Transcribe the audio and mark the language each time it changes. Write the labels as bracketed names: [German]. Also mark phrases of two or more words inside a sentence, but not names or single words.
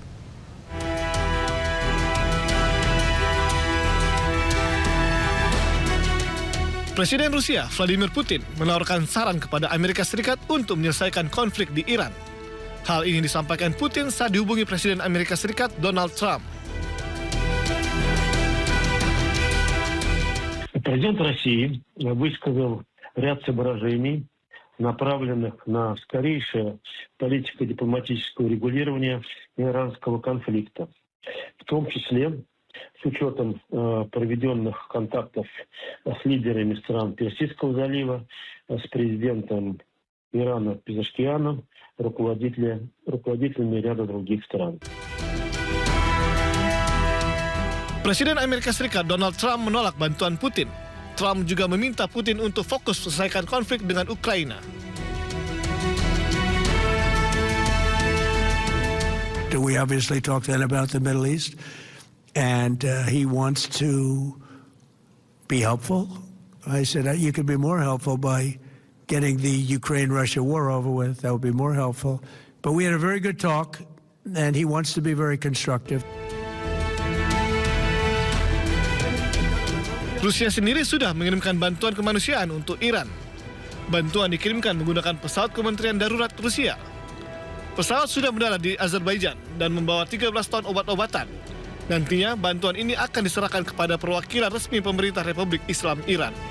[Indonesian] Presiden Rusia Vladimir Putin menawarkan saran kepada Amerika Serikat untuk menyelesaikan konflik di Iran. Hal ini disampaikan Putin saat dihubungi Presiden Amerika Serikat Donald Trump. [Russian] Президент России высказал ряд соображений, направленных на скорейшее политико-дипломатическое урегулирование иранского конфликта, в том числе с учетом проведенных контактов с лидерами стран Персидского залива, с президентом Ирана Пезешкианом, руководителями ряда других стран. Presiden Amerika Serikat Donald Trump menolak bantuan Putin. Trump juga meminta Putin untuk fokus selesaikan konflik dengan Ukraina. [English] We obviously talked then about the Middle East, and he wants to be helpful. I said you could be more helpful by getting the Ukraine-Russia war over with. That would be more helpful. But we had a very good talk, and he wants to be very constructive. [Indonesian] Rusia sendiri sudah mengirimkan bantuan kemanusiaan untuk Iran. Bantuan dikirimkan menggunakan pesawat Kementerian Darurat Rusia. Pesawat sudah mendarat di Azerbaijan dan membawa 13 ton obat-obatan. Nantinya bantuan ini akan diserahkan kepada perwakilan resmi pemerintah Republik Islam Iran.